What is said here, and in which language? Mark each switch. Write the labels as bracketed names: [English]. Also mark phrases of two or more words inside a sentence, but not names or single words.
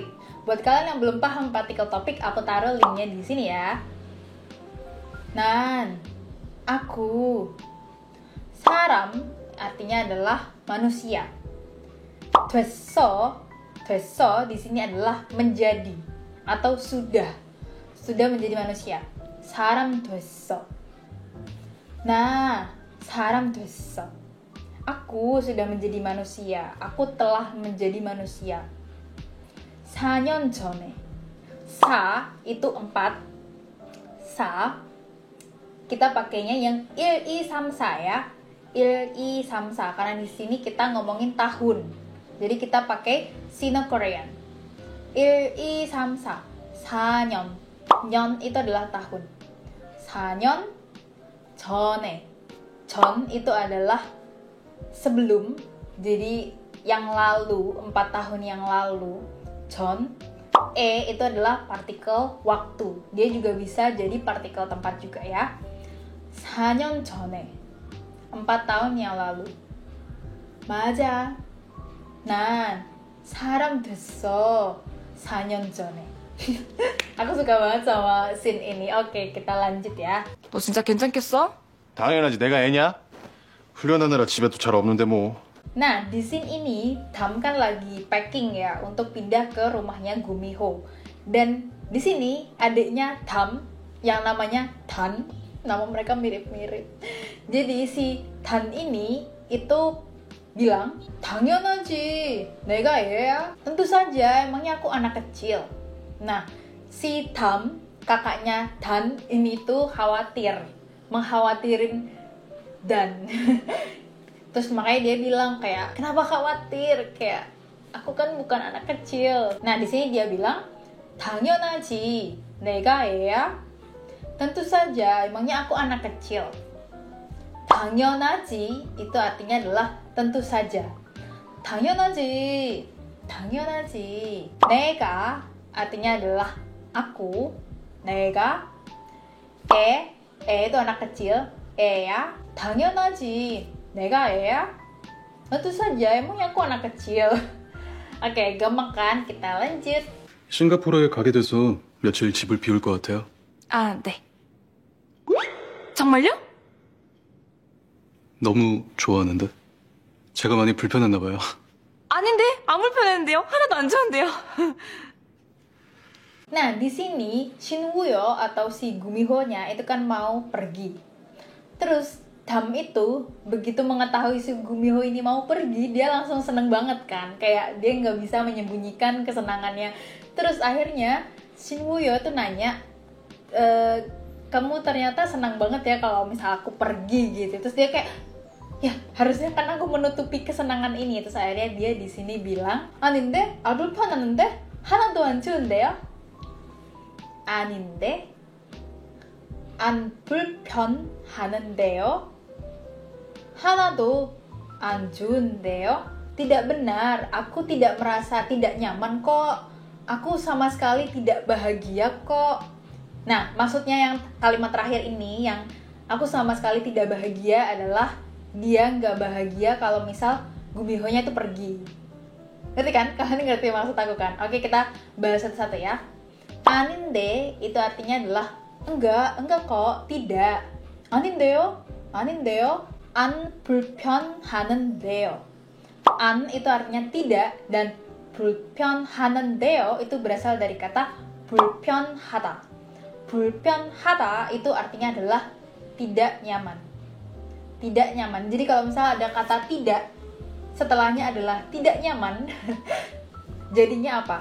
[Indonesian] Buat kalian yang belum paham partikel topik, aku taruh linknya di sini ya. Nan, aku. 사람 artinya adalah manusia. 됐어 di sini adalah menjadi atau sudah menjadi manusia. [Korean] 사람 됐어. Nah, 사람 됐어. [Indonesian] Aku sudah menjadi manusia. Aku telah menjadi manusia. [Korean] 4년 전에. 사 itu 4. [Indonesian] 사 kita pakainya yang 1, 2, 3, 4 ya. 1, 2, 3, 4 karena di sini kita ngomongin tahun. Jadi kita pakai [English] Sino Korean. [Indonesian] 1, 2, 3, 4. [Korean] 4년. 년 [Indonesian] itu adalah tahun. [Korean] 4년 전에. [Indonesian] 전 itu adalah sebelum. Jadi yang lalu, 4 tahun yang lalu. [Korean] 전. [Indonesian] Itu adalah partikel waktu. Dia juga bisa jadi partikel tempat juga ya. [Korean] 4년 전에. [Indonesian] 4 tahun yang lalu. [Korean] 맞아. 난 사람 됐어 4년 전에. [Indonesian] Aku suka banget sama scene ini. Oke, kita lanjut ya. [Korean] 너 진짜 괜찮겠어? 당연하지. 내가 애냐? 훈련하느라 집에도 잘 없는데 뭐. [Indonesian] Nah, di scene ini Tam kan lagi packing ya untuk pindah ke rumahnya Gumiho. Dan di sini adiknya Tam yang namanya Tan, nama mereka mirip-mirip. Jadi si Tan ini itu bilang, [Korean] 당연하지, 내가 애야. [Indonesian] Tentu saja, emangnya aku anak kecil. Nah, si Tam, kakaknya Dan ini tuh khawatir, mengkhawatirin Dan. Terus makanya dia bilang kayak, kenapa khawatir? Kayak, aku kan bukan anak kecil. Nah, di sini dia bilang, [Korean] 당연하지, 내가 애야. [Indonesian] Tentu saja, emangnya aku anak kecil. 당연하지 itu artinya adalah tentu saja. [Korean] 당연하지, 당연하지. [Indonesian] 내가 artinya adalah aku. [Korean] 내가 애 [Indonesian] itu anak kecil. [Korean] 애야. 당연하지. 내가 애야. [Indonesian] Tentu saja, emangnya aku anak kecil. Oke, gampang kan? Kita lanjut. [Korean] 싱가포르에 가게 돼서 며칠 집을 비울 것 같아요. 아, 네. 정말요? 너무 좋아하는데. 제가 많이 불편했나 봐요. 아닌데? 안 불편했는데요? 하나도 안 좋은데요? [Indonesian] Nah, di sini Shinwoo atau si Gumiho-nya itu kan mau pergi. Terus Dam itu begitu mengetahui si Gumiho ini mau pergi, dia langsung seneng banget kan. Kayak dia nggak bisa menyembunyikan kesenangannya. Terus akhirnya Shinwoo tuh nanya, kamu ternyata senang banget ya kalau misal aku pergi gitu. Terus dia kayak, ya harusnya kan aku menutupi kesenangan ini. Terus akhirnya dia di sini bilang, [Korean] 아닌데? 안 불편하는데? 하나도 안 추운데요? 아닌데? 안 불편하는데요? 하나도 안 추운데요? [Indonesian] Tidak benar, aku tidak merasa tidak nyaman kok. Aku sama sekali tidak bahagia kok. Nah, maksudnya yang kalimat terakhir ini, yang aku sama sekali tidak bahagia adalah dia nggak bahagia kalau misal Gumiho-nya itu pergi. Ngerti kan? Kalian ngerti maksud aku kan? Oke, kita bahas satu-satu ya. 아닌데 itu artinya adalah enggak kok, tidak. [Korean] 아닌데요? 아닌데요? 안 불편하는데요. [Indonesian] 안 itu artinya tidak, dan 불편하는데요 itu berasal dari kata 불편하다. 불편하다 itu artinya adalah tidak nyaman. Tidak nyaman. Jadi kalau misalnya ada kata tidak, setelahnya adalah tidak nyaman, jadinya apa?